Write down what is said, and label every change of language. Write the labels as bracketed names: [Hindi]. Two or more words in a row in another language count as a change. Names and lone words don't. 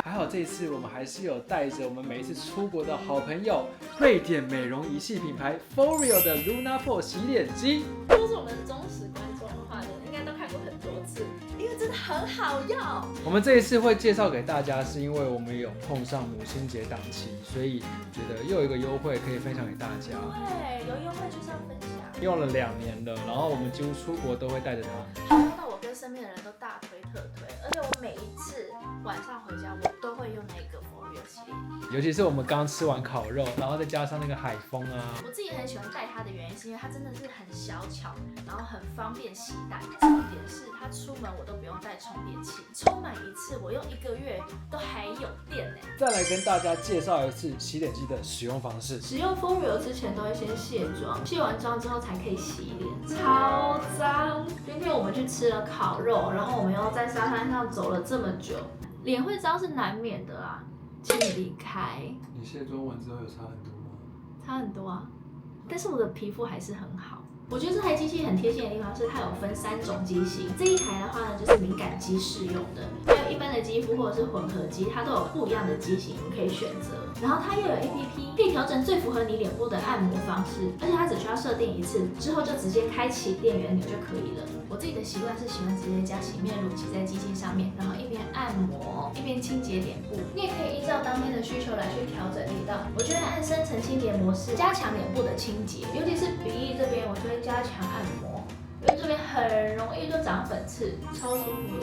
[Chinese] 還好這一次我們還是有帶着我們每一次出國的好朋友，瑞典美容儀器品牌 Foreo 的 Lunar4 洗臉機。都是我們的忠實觀眾的話呢，應該都看過很多次，因為真的很好用。我們這一次會介紹給大家，是因為我們有碰上母親節檔期，所以覺得又有一個優惠可以分享給大家。對，有優惠就是要分享。用了2年了，然后我们几乎出國都會帶着它。用到我跟身邊的人都大推特推，而且我每一次晚上回家，我都會用那個 Foreo 洗臉儀。尤其是我們剛吃完烤肉，然後再加上那個海風啊。我自己很喜歡帶它的原因，是因為它真的是很小巧，然後很方便攜帶。重點是它出門我都不用帶充電器，充滿一次我用1個月都還有電呢。再來跟大家介紹一次洗臉機的使用方式。使用 Foreo 之前都會先卸妝，卸完妝之後才可以洗臉，超髒。今天我們去吃了烤肉，然後我們又在沙灘上走了這麼久，臉會髒是難免的啦，請你離開。你卸妝完之後有差很多嗎？差很多啊，但是我的皮膚還是很好。我覺得這台機器很貼心的地方是它有分3種機型，這一台的話呢就是敏感肌適用的，還有一般的肌膚或者是混合肌，它都有不一樣的機型你可以選擇。然後它又有 APP， 可以調整最符合你臉部的按摩方式，而且它只需要設定一次，之後就直接開啟電源鈕就可以了。我自己的習慣是喜歡直接將洗面乳擠在機器上面，然後一邊按摩一邊清潔臉部。你也可以依照當天的需求来去調整力道。我觉得按深層清潔模式加強臉部的清潔，尤其是鼻翼這邊，我就會加強按摩，因為這邊很容易就長粉刺，超舒服。